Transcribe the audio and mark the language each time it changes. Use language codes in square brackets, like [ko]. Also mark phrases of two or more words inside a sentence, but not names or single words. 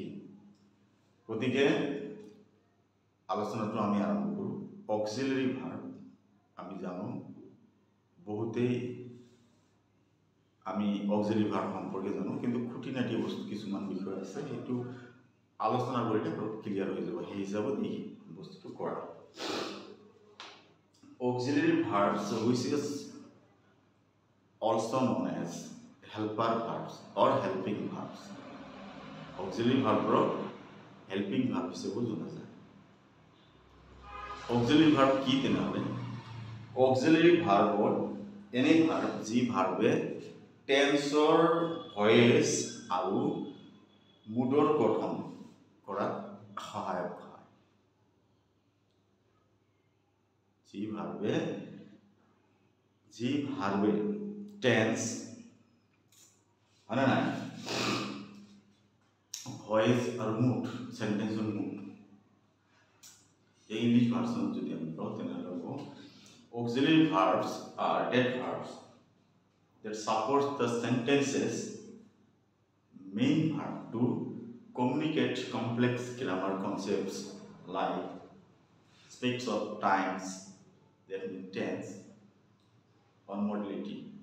[as] গতিকে আলোচনাটো আমি আৰম্ভ কৰোঁ। [en] auxiliary verb [as] আমি জানো, বহুতেই আমি [en] auxiliary verb [as] সম্পৰ্কে জানো, কিন্তু খুঁটিনাটি বস্তু কিছুমান বিষয় আছে, সেইটো আলোচনা কৰিলে অলপ ক্লিয়াৰ হৈ যাব, সেই হিচাপত এই বস্তুটো কৰা। [en] Auxiliary verbs, which is also known as helper verbs or helping verbs. Auxiliary verb helping verb [bn] হিসেবে জানা যায়। [en] Auxiliary verb [as] কি তেনেহ'লে? [en] Auxiliary verb [as] হ'ল এনে ভাৰ্ব যি ভাৰ্বে টেন্সৰ ভয়েস আৰু মুডৰ গঠন কৰাত সহায়ক হয়। যি ভার্বে টেন্স মানে নাই ভয়েস আর মুড, সেন্টেন্সর মুড, এই ইংলিশ ভার্সন যদি আমি পাও তাহলে হবো [en] auxiliary verbs are that verbs that support the sentences main verb to communicate complex grammar concepts like aspects of times, that means tense, or modality.